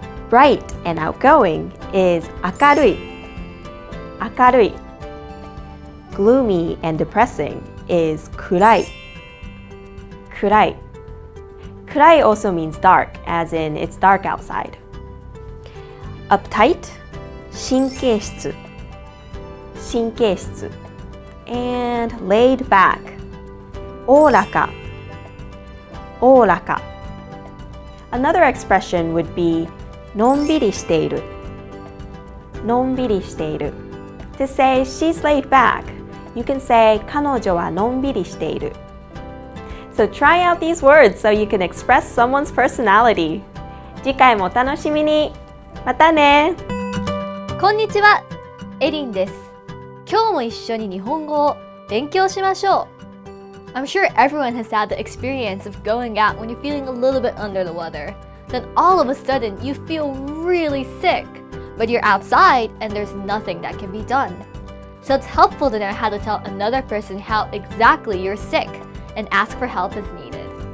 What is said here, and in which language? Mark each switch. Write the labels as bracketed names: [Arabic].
[English] Bright and outgoing is 明るい. [Japanese] 明るい. [English] Gloomy and depressing is 暗い. [Japanese] 暗い. [English] 暗い also means dark, as in it's dark outside. Uptight, 神経質. [Japanese] 神経質. [English] And laid back, おおらか. [Japanese] おおらか. [English] Another expression would be のんびりしている. [Japanese] のんびりしている. [English] To say she's laid back, you can say [Japanese] 彼女はのんびりしている. [English] So try out these words so you can express someone's personality. [Japanese] 次回もお楽しみに.またね. こんにちは、エリンです。今日も一緒に日本語を勉強しましょう。 [English] I'm sure everyone has had the experience of going out when you're feeling a little bit under the weather. Then all of a sudden you feel really sick, but you're outside and there's nothing that can be done. So it's helpful to know how to tell another person how exactly you're sick and ask for help as needed.